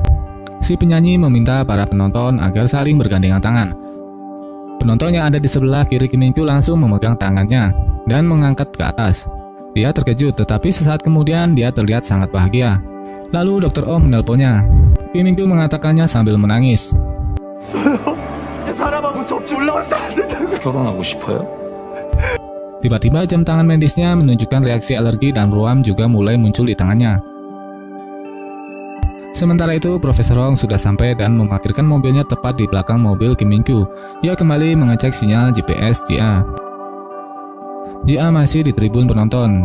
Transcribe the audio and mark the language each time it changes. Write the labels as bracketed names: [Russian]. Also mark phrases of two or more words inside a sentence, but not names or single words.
[Indonesian] Si penyanyi meminta para penonton agar saling bergandengan tangan. Penonton yang ada di sebelah kiri Kim Min Kyu langsung memegang tangannya dan mengangkat ke atas. Dia terkejut, tetapi sesaat kemudian dia terlihat sangat bahagia. Lalu Dr. Oh menelponnya. Kim Min Kyu mengatakannya sambil menangis. [Korean] 결혼하고 싶어요? [Indonesian] Tiba-tiba jam tangan medisnya menunjukkan reaksi alergi dan ruam juga mulai muncul di tangannya. Sementara itu, Profesor Hong sudah sampai dan memarkirkan mobilnya tepat di belakang mobil Kim Min Kyu. Ia kembali mengecek sinyal GPS Ji-a. Ji-a masih di tribun penonton.